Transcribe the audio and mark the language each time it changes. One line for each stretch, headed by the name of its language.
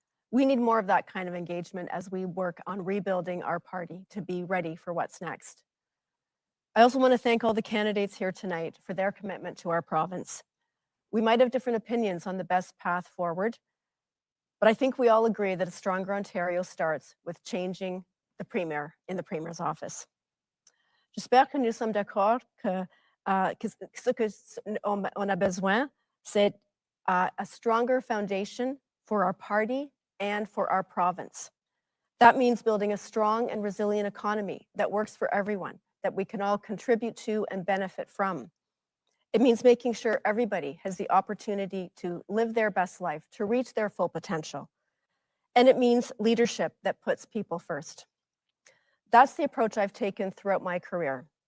English: We need more of that kind of engagement as we work on rebuilding our party to be ready for what's next. I also want to thank all the candidates here tonight for their commitment to our province. We might have different opinions on the best path forward, but I think we all agree that a stronger Ontario starts with changing the Premier in the Premier's office.
French: J'espère que nous sommes d'accord que ce qu'on a besoin, c'est
English: a stronger foundation for our party and for our province. That means building a strong and resilient economy that works for everyone, that we can all contribute to and benefit from. It means making sure everybody has the opportunity to live their best life, to reach their full potential. And it means leadership that puts people first. That's the approach I've taken throughout my career.